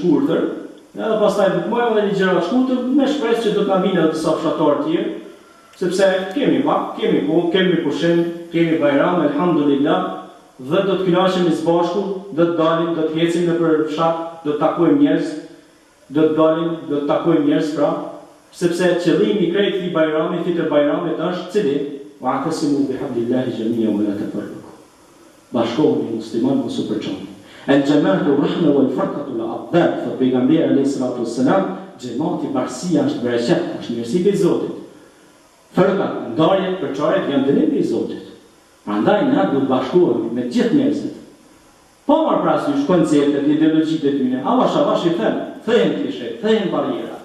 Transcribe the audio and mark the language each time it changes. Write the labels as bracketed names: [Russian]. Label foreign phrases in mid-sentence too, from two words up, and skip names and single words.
[Albanian] shkurtër, edhe pastaj do të bëjmë edhe një gjëra të shkurtër me shpresë që do të na vinë edhe disa fshatarë të tjerë, sepse kemi vakt, kemi kohë, kemi pushim, kemi bajram, elhamdulillah, dhe do të kënaqemi së bashku, do të dalim, do të ecim nëpër fshat, do të takojmë njerëz, do të dalim, do të takojmë njerëz pra, sepse qëllimi i krejt i bajramit, fitër bajramit është cili, [Arabic] واعتصموا بحبل الله جميعا ولا تفرقوا. [Albanian] Bashkohuni musliman mos u përçoni. [Arabic] الجماعة رحمة والفرقة عذاب, [Albanian] fa pejgamberi [Arabic] عليه الصلاة والسلام, [Albanian] xhamati bashkia është bereqet, është mirësia e Zotit. Farqa, ndarjet, përçarjet janë dënimi i Zotit. Prandaj na duhet të bashkohemi me gjithë njerëzit. Pa marrë parasysh konceptet, ideologjitë e tyre, avash i thënë klishe, thënë barriera.